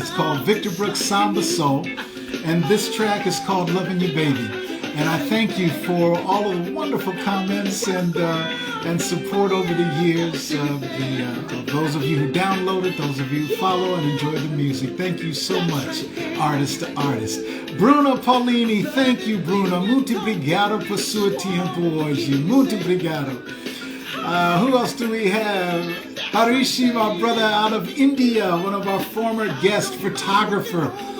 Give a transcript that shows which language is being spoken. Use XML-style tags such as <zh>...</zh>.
<en>It's called Victor Brooks Samba Soul. And this track is called Loving You Baby. And I thank you for all of the wonderful comments and support over the years of those of you who downloaded, those of you who follow and enjoy the music. Thank you so much, artist to artist. Bruno Paulini, thank you, Bruno.</en> <pt>Muito obrigado por sua tempo hoje. Muito obrigado.</pt> <en>Who else do we have? Harishi, my brother out of India, one of our former guest photographer.</en>